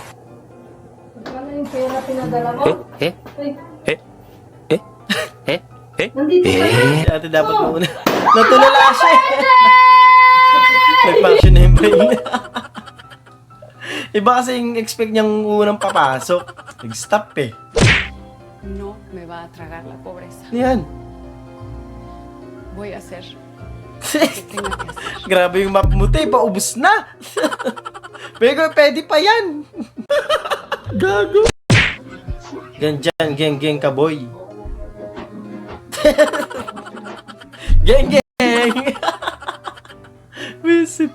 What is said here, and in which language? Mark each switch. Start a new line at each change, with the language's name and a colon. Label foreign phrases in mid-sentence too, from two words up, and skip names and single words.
Filipino: Magkano yung pera pinadala mo? Nandito ka na? Si ate dapat muna. Natulala siya eh. Nag-function na yung brain. Iba kasi yung expect niyang unang papasok. Nag-stop eh.
Spanish: No me va a tragar la pobreza.
Filipino: Yan.
Spanish: Voy a hacer lo que tenga que hacer.
Filipino: Grabe yung map mo, te. Paubos na. Pero pwede pa yan. Gago. Ganyan, geng ka, boy. Geng. Visit.